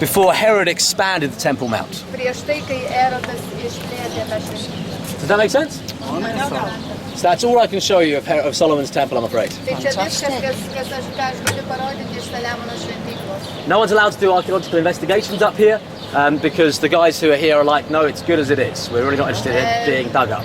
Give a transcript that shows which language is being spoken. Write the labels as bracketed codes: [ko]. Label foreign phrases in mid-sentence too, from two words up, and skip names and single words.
[en] Before Herod expanded the Temple Mount. [lt] Prieš tai, kai Erodas išplėtė tą šventyklą. [en] Does that make sense? So that's all I can show you of Solomon's temple, I'm afraid. [lt] Tai čia viskas, ką aš galiu parodyti iš Saliamono šventyklos. [en] No one's allowed to do archaeological investigations up here because the guys who are here are like, no, it's good as it is. We're really not interested in being dug up.